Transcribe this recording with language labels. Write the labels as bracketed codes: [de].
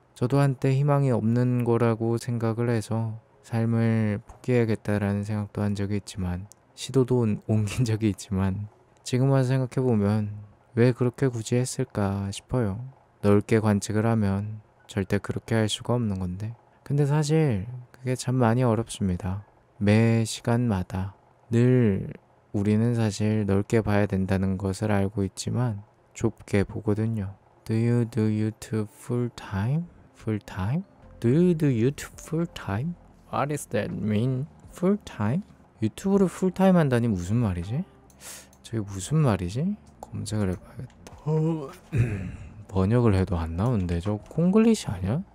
[ko] 저도 한때 희망이 없는 거라고 생각을 해서 삶을 포기해야겠다라는 생각도 한 적이 있지만, 시도도 옮긴 적이 있지만, 지금 와서 생각해보면 왜 그렇게 굳이 했을까 싶어요. 넓게 관측을 하면 절대 그렇게 할 수가 없는 건데, 근데 사실 그게 참 많이 어렵습니다. 매 시간마다 늘 우리는 사실 넓게 봐야 된다는 것을 알고 있지만 좁게 보거든요. [en] Do you do YouTube full time? Full time? Do you do YouTube full time? What does that mean? Full time? [ko] 유튜브를 full time 한다니 무슨 말이지? 저게 무슨 말이지? 검색을 해봐야겠다. 번역을 해도 안 나오는데 저 콩글리시 아니야?